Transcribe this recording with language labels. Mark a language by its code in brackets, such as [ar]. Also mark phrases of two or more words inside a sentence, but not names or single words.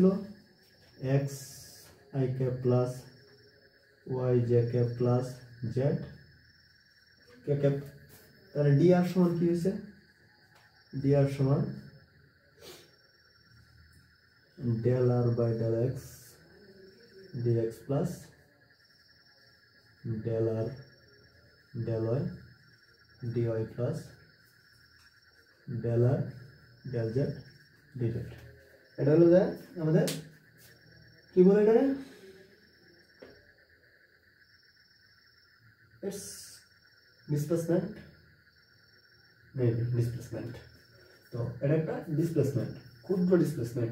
[en] x i cap plus y j cap plus z k cap. তাহলে d r [bn] সমান কি হয়েছে? [en] d r সমান del r by del x dx plus del r del y dy plus del r del z dz। [bn] এটা হলো যে আমাদের কি বলে এটা? [en] It's displacement maybe displacement. [bn] তো এটা একটা ডিসপ্লেসমেন্ট, ক্ষুদ্র ডিসপ্লেসমেন্ট।